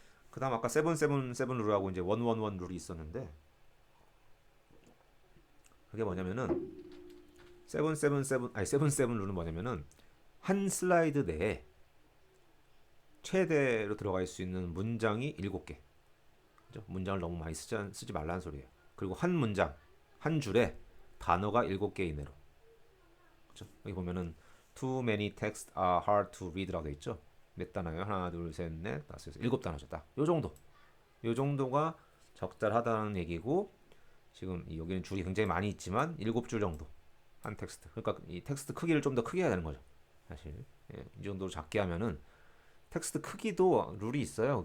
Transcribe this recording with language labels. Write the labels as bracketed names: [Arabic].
[Korean] 그다음 아까 777 룰하고 이제 111 룰이 있었는데 그게 뭐냐면은 777 룰은 뭐냐면은 한 슬라이드 내에 최대로 들어갈 수 있는 문장이 7개. 그죠? 문장을 너무 많이 쓰지 말라는 소리예요. 그리고 한 문장, 한 줄에 단어가 7개 이내로. 그죠? 여기 보면은 [English] Too many texts are hard to read [Korean] 라고 돼 있죠. 몇 단어예요? 하나, 둘, 셋, 넷, 다섯, 여섯, 일곱 단어죠. 딱. 요 정도. 요 정도가 적절하다는 얘기고 지금 여기는 줄이 굉장히 많이 있지만 일곱 줄 정도 한 텍스트. 그러니까 이 텍스트 크기를 좀 더 크게 해야 되는 거죠. 사실 이 정도로 작게 하면은 텍스트 크기도 룰이 있어요.